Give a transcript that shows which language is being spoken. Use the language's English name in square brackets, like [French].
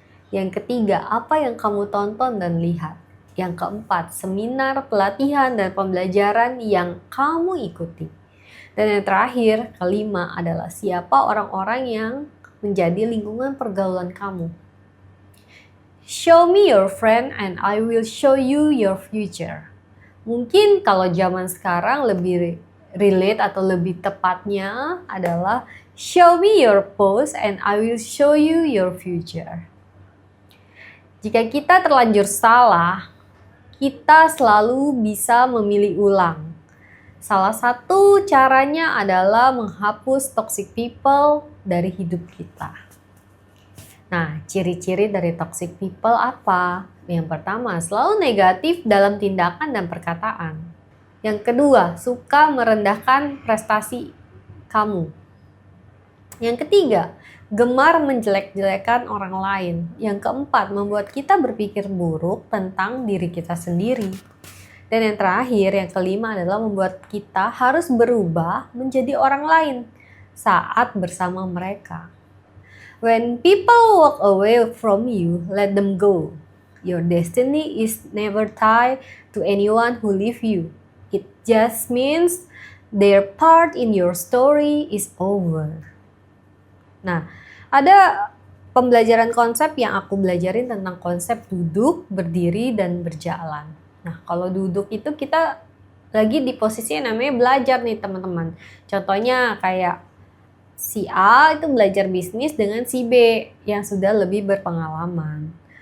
[Indonesian] Yang ketiga, apa yang kamu tonton dan lihat? Yang keempat, seminar, pelatihan, dan pembelajaran yang kamu ikuti. Dan yang terakhir, kelima adalah siapa orang-orang yang menjadi lingkungan pergaulan kamu. [English] Show me your friend and I will show you your future. [Indonesian] Mungkin kalau zaman sekarang lebih relate atau lebih tepatnya adalah [English] show me your past and I will show you your future. [Indonesian] Jika kita terlanjur salah, kita selalu bisa memilih ulang. Salah satu caranya adalah menghapus toxic people dari hidup kita. Nah, ciri-ciri dari toxic people apa? Yang pertama, selalu negatif dalam tindakan dan perkataan. Yang kedua, suka merendahkan prestasi kamu. Yang ketiga, gemar menjelek-jelekan orang lain. Yang keempat, membuat kita berpikir buruk tentang diri kita sendiri. Dan yang terakhir, yang kelima adalah membuat kita harus berubah menjadi orang lain saat bersama mereka. [English] When people walk away from you, let them go. Your destiny is never tied to anyone who leave you. It just means their part in your story is over. [Indonesian] Nah, ada pembelajaran konsep yang aku belajarin tentang konsep duduk, berdiri, dan berjalan. Nah, kalau duduk itu kita lagi di posisi yang namanya belajar nih teman-teman. Contohnya kayak si A itu belajar bisnis dengan si B yang sudah lebih berpengalaman.